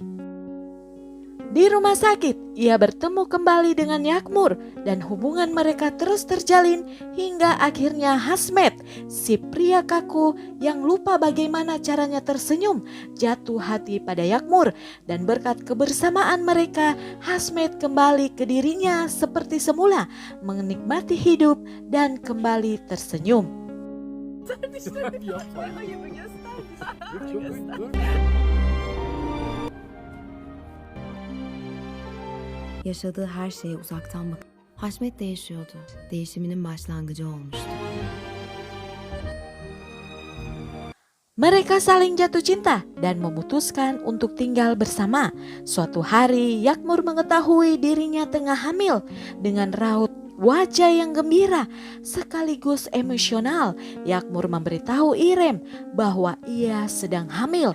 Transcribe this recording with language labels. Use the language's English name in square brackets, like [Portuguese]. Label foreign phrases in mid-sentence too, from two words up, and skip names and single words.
[Indonesian] Di rumah sakit, ia bertemu kembali dengan Yakmur dan hubungan mereka terus terjalin hingga akhirnya Hasmet, si pria kaku yang lupa bagaimana caranya tersenyum, jatuh hati pada Yakmur, dan berkat kebersamaan mereka, Hasmet kembali ke dirinya seperti semula, menikmati hidup dan kembali tersenyum. [Turkish] Yaşadığı her şeye uzaktan bak. Haşmet de yaşıyordu. Değişiminin başlangıcı olmuştu. [Indonesian] Mereka saling jatuh cinta dan memutuskan untuk tinggal bersama. Suatu hari, Yakmur mengetahui dirinya tengah hamil. Dengan raut wajah yang gembira sekaligus emosional, Yakmur memberitahu Irem bahwa ia sedang hamil.